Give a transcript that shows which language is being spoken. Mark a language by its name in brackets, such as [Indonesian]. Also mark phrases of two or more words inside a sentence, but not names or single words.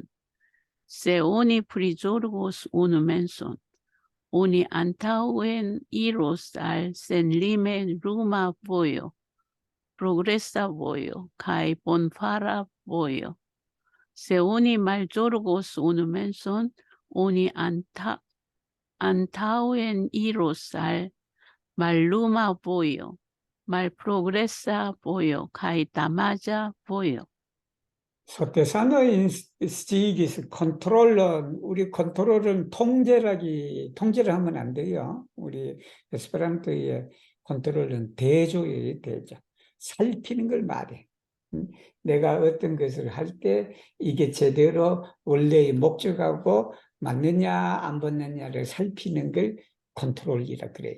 [Esperanto] Se oni prizorgos unu menson, oni antaŭen iros al senlime ruma vojo, progresa vojo, kai bonfara vojo. Se oni malzorgos unu menson, oni antaŭen iros al malluma vojo, malprogresa vojo, kai damaĝa vojo. [Korean] 소태산의 스틱이 컨트롤러, 우리 컨트롤은 통제를 하면 안 돼요. 우리 에스페란토의 컨트롤은 대조예요, 대조. 살피는 걸 말해. 내가 어떤 것을 할 때 이게 제대로 원래의 목적하고 맞느냐, 안 맞느냐를 살피는 걸 컨트롤이라 그래요.